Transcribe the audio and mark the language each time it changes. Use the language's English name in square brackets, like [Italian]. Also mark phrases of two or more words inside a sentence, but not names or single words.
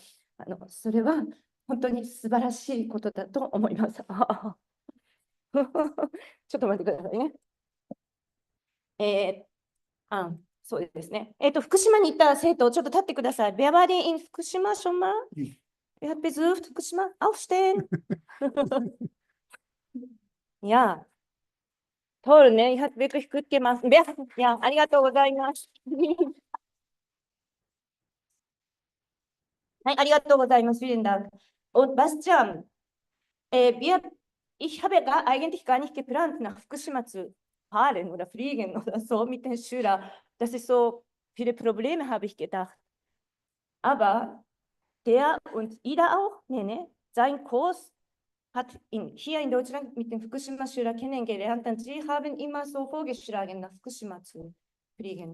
[Japanese] それは本当に素晴らしいことだと思います。ちょっと待ってくださいね。そうですね。福島に行った生徒、ちょっと立ってください。 [German] Wer war denn in Fukushima schon mal? Wer hat besucht Fukushima? Aufstehen! Ja, toll, ne? Ihr habt wirklich gut gemacht. Ja, [Japanese] ありがとうございます。はい、ありがとうございます。 [German] Vielen Dank. Und Bastian, ich habe eigentlich gar nicht geplant, nach Fukushima zu fahren oder fliegen oder so mit den Schülern. Das ist so, viele Probleme habe ich gedacht. Aber der und Ida auch, sein Kurs hat hier in Deutschland mit den Fukushima-Schülern kennengelernt und sie haben immer so vorgeschlagen, nach Fukushima zu fliegen.